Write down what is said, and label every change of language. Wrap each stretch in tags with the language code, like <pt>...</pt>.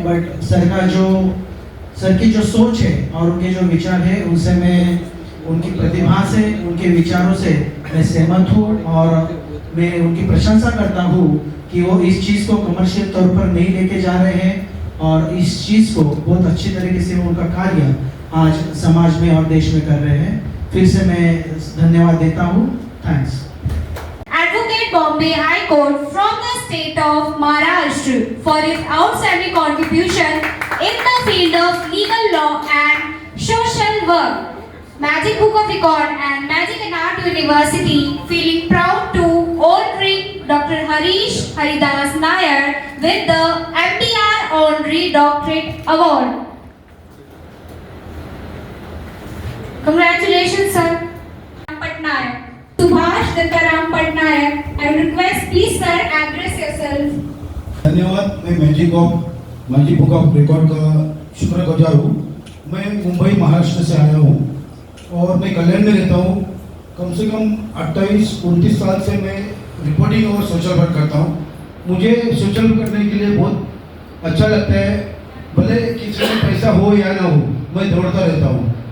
<hi>But sir की जो सोच है और उनके जो विचार है, उनसे मैं उनकी प्रतिभा से, उनके विचारों से मैं सहमत हूँ। और मैं उनकी प्रशंसा करता हूँ कि वो इस चीज़ को कमर्शियल तौर पर नहीं लेके जा रहे हैं और इस चीज़ को बहुत अच्छी तरीके से उनका कार्य आज समाज में और देश में कर रहे हैं। फिर से मैं धन्यवाद देता हूँ।</hi> <en>Thanks. Advocate Bombay High Court from the state of Maharashtra for his outstanding contribution in the field of legal law and social work. Magic Book of Record and Magic and Art University feeling proud to honoring Dr. Harish Haridas Nair with the MDR Honorary Doctorate Award. Congratulations, sir. Patnaik. Subhash Dattaram Patnaik. I would request, please, sir, address yourself.</en> <hi>धन्यवाद। मैं magic book of record का शुक्रगुजार हूँ। मैं मुंबई महाराष्ट्र से आया हूँ और मैं कल्याण में रहता हूँ। कम से कम 28-29 साल से मैं रिपोर्टिंग और सोशल वर्क करता हूँ। मुझे सोशल वर्क करने के लिए बहुत अच्छा लगता है, भले किसी में पैसा हो या ना हो, मैं दौड़ता रहता हूँ।</hi>